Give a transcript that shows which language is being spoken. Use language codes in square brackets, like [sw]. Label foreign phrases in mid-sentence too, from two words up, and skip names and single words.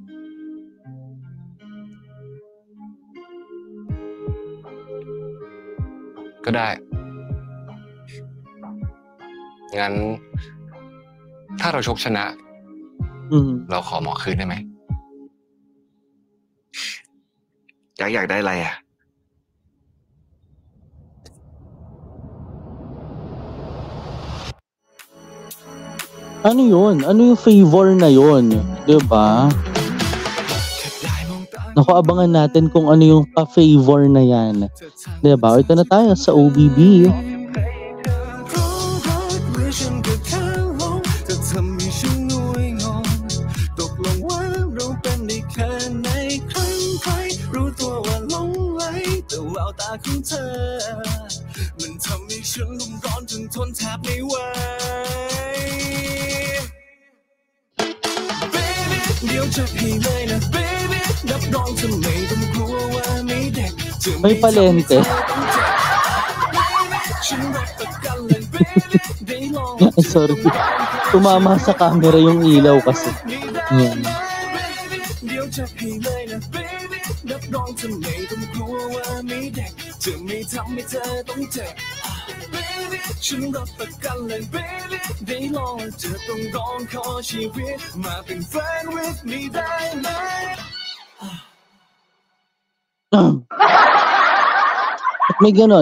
[th] ก็ได้ งั้น ถ้าเราชกชนะ อืม เราขอหมอคืนได้ไหม ยักษ์อยากได้อะไรอ่ะ [tl] Ano yun? Ano yung favor na yun? Diba? Naku, abangan natin kung ano yung pa-favor na yan. Diba? Ito na tayo sa OBB. [th] ของเธอมันทำให้ฉันรุ่มร้อนจนทนแทบไม่ไหว Baby เดี๋ยวจะให้เลยนะ Baby รับรองเธอไม่ต้องกลัวว่าไม่เด็กจะไม่ [tl] May palente. [th] ฉันรับประกันเลย Baby ได้ลอง [tl] Ay, sorry. Tumama sa camera yung ilaw kasi. Yan. [th] เดี๋ยวจะให้เลยนะ Baby รับรองเธอไม่ต้องกลัวว่าไม่เด็กจะไม่ทำให้เธอต้องเจ็บ Baby ฉันรับประกันเลย Baby ได้ลองจะต้องร้องขอชีวิตมาเป็นแฟน [en] with me [th] ได้ไหม [tl] At may ganon.